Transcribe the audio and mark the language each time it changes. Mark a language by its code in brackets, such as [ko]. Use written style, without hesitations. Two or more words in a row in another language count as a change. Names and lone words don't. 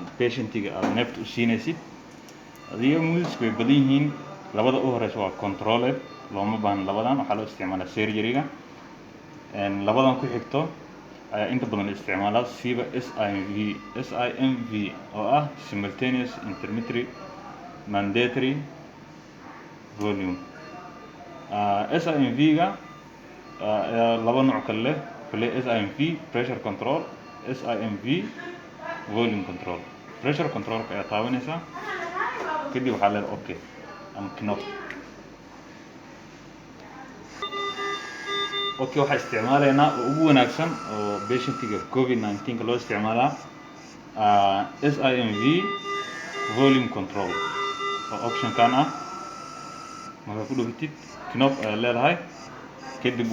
[so] patientiga aad neefta u siinaysid adiga modis way badan yihiin labada u horeysa waa controlled looma baahan labadan waxaa loo isticmaalaa surgery-ga labadan ku xigto ayaa inta badan la isticmaalaa siba SIMV oo ah [en] simultaneous intermittent mandatory volume [so] SIMV-ga laba nooc kale leh [en] SIMV pressure control SIMV volume control pressure control [so] ka ayaa taabanaysaa kadib waxaa leedahay okay ama knob okay waxaa isticmaalaynaa oo ugu wanaagsan oo patientiga COVID-19 loo isticmaalaa [en] SIMV volume control [so] oo option kan ah marka ku dhuftid knob ayaa leedahay kadib